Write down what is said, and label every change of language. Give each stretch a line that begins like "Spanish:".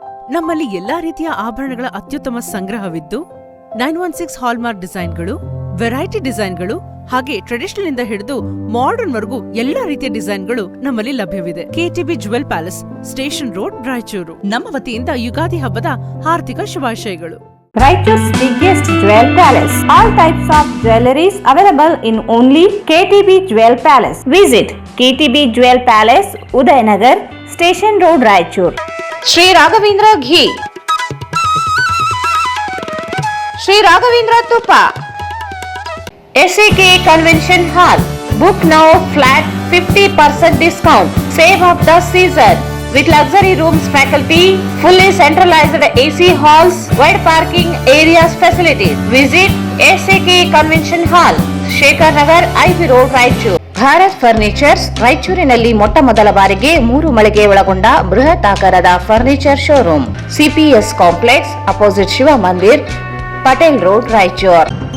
Kannada: ನಮ್ಮಲ್ಲಿ ಎಲ್ಲಾ ರೀತಿಯ ಆಭರಣಗಳ ಅತ್ಯುತ್ತಮ ಸಂಗ್ರಹವಿದ್ದು 916 ಹಾಲ್ಮಾರ್ಕ್ ಡಿಸೈನ್ಗಳು, ವೆರೈಟಿ ಡಿಸೈನ್ಗಳು ಹಾಗೆ ಟ್ರೆಡಿಷನಲ್ ಇಂದ ಹಿಡಿದು ಮಾಡರ್ನ್ ವರೆಗೂ ಎಲ್ಲಾ ರೀತಿಯ ಡಿಸೈನ್ಗಳು ನಮ್ಮಲ್ಲಿ ಲಭ್ಯವಿದೆ. KTB jewel palace, station road, Raichur. ನಮ್ಮ ವತಿಯಿಂದ ಯುಗಾದಿ ಹಬ್ಬದ ಹಾರ್ದಿಕ ಶುಭಾಶಯಗಳು.
English: Raichur's biggest jewel palace. All types of jewelries available in only KTB Jewel Palace. Visit KTB Jewel Palace, Udayanagar, Station Road, Raichur. Sri Raghavendra Ghee, Sri Raghavendra Tupa, SAK Convention Hall. Book now flat 50% discount. Save of the season. With luxury rooms, faculty, fully centralized AC halls, wide parking areas facilities. Visit SAK Convention Hall, Shekhar Nagar, IB Road, Raichur.
Kannada: Bharat furnitures ರಾಯಚೂರಿನಲ್ಲಿ ಮೊಟ್ಟ ಮೊದಲ ಬಾರಿಗೆ 3 ಮಳಿಗೆ ಒಳಗೊಂಡ ಬೃಹತ್ ಆಕಾರದ furniture showroom. CPS complex, opposite Shiva ಮಂದಿರ್, Patel road, Raichur.